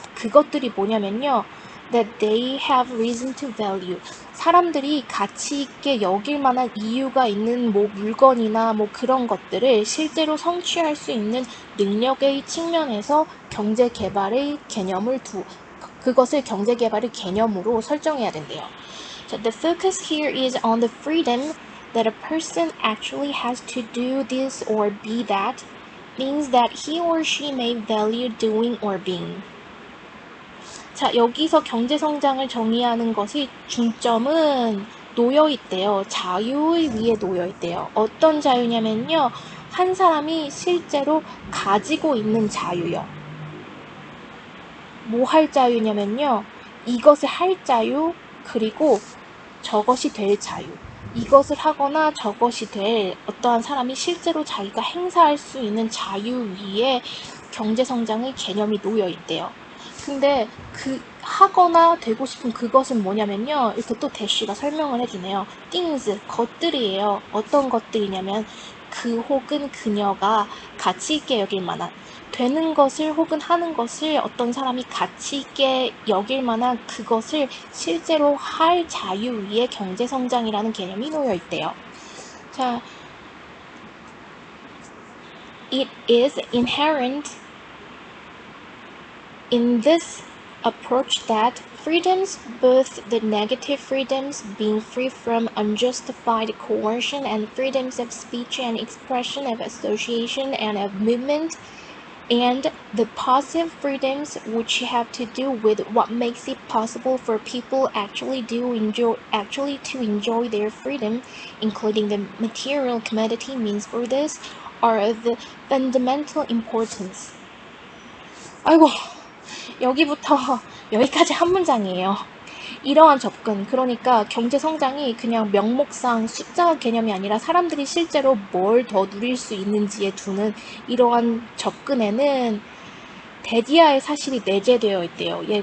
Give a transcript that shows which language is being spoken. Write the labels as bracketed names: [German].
[Korean] 그것들이 뭐냐면요, [English] that they have reason to value, [Korean] 사람들이 가치 있게 여길 만한 이유가 있는 물건이나 그런 것들을 실제로 성취할 수 있는 능력의 측면에서 경제 개발의 개념을 그것을 경제 개발의 개념으로 설정해야 된대요. [English] So the focus here is on the freedom that a person actually has to do this or be that, means that he or she may value doing or being. [Korean] 자, 여기서 경제성장을 정의하는 것이 중점은 놓여있대요. 자유의 위에 놓여있대요. 어떤 자유냐면요, 한 사람이 실제로 가지고 있는 자유요. 뭐 할 자유냐면요, 이것을 할 자유, 그리고 저것이 될 자유. 이것을 하거나 저것이 될 어떠한 사람이 실제로 자기가 행사할 수 있는 자유 위에 경제성장의 개념이 놓여있대요. 근데 그 하거나 되고 싶은 그것은 뭐냐면요. 이렇게 또 대쉬가 설명을 해주네요. things, 것들이에요. 어떤 것들이냐면 그 혹은 그녀가 가치 있게 여길 만한 되는 것을 혹은 하는 것을 어떤 사람이 가치 있게 여길 만한 그것을 실제로 할 자유 위에 경제 성장이라는 개념이 놓여 있대요. [English] 자, it is inherent in this approach that freedoms, both the negative freedoms being free from unjustified coercion and freedoms of speech and expression, of association and of movement, and the positive freedoms which have to do with what makes it possible for people actually to enjoy their freedom, including the material commodity means for this, are of fundamental importance. [Korean] 아이고, 여기부터 여기까지 한 문장이에요. 이러한 접근, 그러니까 경제 성장이 그냥 명목상 숫자 개념이 아니라 사람들이 실제로 뭘 더 누릴 수 있는지에 두는 이러한 접근에는 대디아의 사실이 내재되어 있대요.